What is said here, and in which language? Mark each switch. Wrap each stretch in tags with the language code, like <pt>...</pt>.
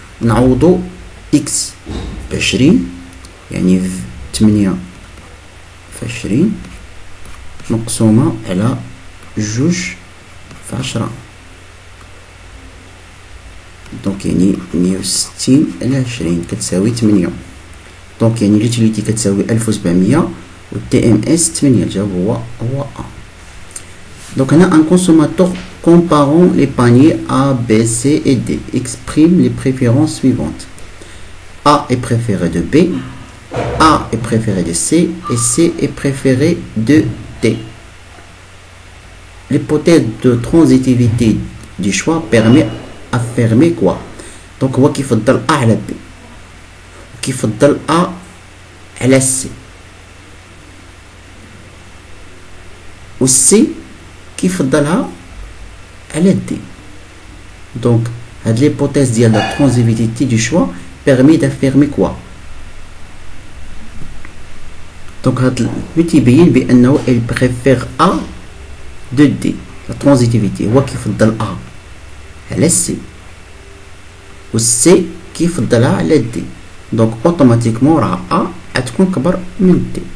<ar>نعوضو إكس ب20 يعني 8 في 20 مقسومة على جوج في 10 دونك يعني 160 على 20 كتساوي 8. دونك يعني ليتيليتي كتساوي 1700 و تي ام اس 8. الجواب هو A.</ar> <fr>Donc هنا un consommateur comparant les paniers A, B, C et D exprime les préférences suivantes. A est préféré de B, A est préféré de C et C est préféré de D. L'hypothèse de transitivité du choix permet affirmer quoi?</fr> <ar>Donc هو كيفضل A على B كيفضل A على C و C كيفضلها على D.</ar> <fr>Donc هاد l'hypothèse ديال la transitivité du choix permet d'affirmer quoi? Donc</fr> <ar>هاد تيبين بأنه</ar> <fr>il préfère A de D. La transitivité</fr> <ar>هو كيفضل A على C و C كيفضلها على D. دونك اوتوماتيكمون راه A غتكون كبر من D.</ar>